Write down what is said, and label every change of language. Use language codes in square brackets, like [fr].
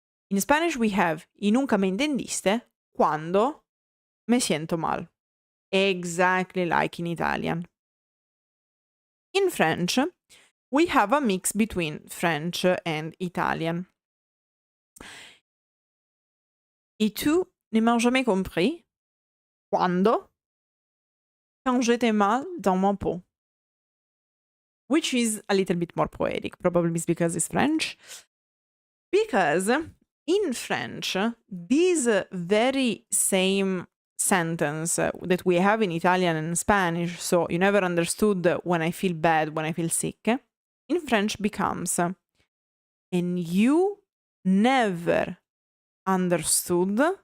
[en] In Spanish we have [es] y nunca me entendiste cuando me siento mal. [en] Exactly like in Italian. In French, we have a mix between French and Italian. [fr] Et tu ne m'as jamais compris quando quand j'étais mal dans mon pot. [en] Which is a little bit more poetic, probably because it's French. Because in French, this very same sentence that we have in Italian and Spanish, so you never understood when I feel bad, when I feel sick, in French becomes and you never understood